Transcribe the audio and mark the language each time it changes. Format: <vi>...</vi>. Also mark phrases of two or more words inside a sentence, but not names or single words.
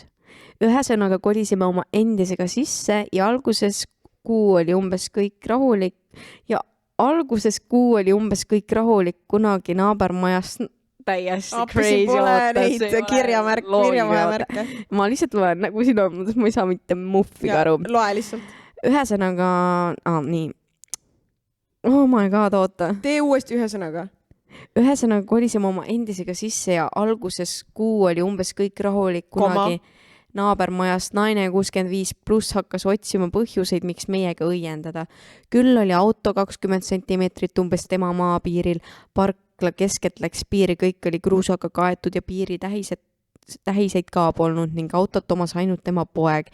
<et>Ühesõnaga kolisime oma endisega sisse ja alguses kuu oli umbes kõik rahulik, kunagi naabermajast</et> <en>täiesti crazy</en> <et>ootas. Kirjamärke. Ma lihtsalt loen nagu sinu, ma ei saa mitte muffiga aru. Loe lihtsalt. Ühesõnaga, nii.</et> <en>Oh my god,</en> <et>oota. Tee uuesti ühesõnaga. Ühesõnaga kolisime oma endisega sisse ja alguses kuu oli umbes kõik rahulik, kunagi naabermajast naine 65+ hakkas otsima põhjuseid, miks meiega õiendada. Küll oli auto 20 centimeetrit umbes tema maapiiril, parkla keskelt läks piiri, kõik oli kruusaga kaetud ja piiritähised tähiseid ka polnud ning autot omas ainult tema poeg.</et>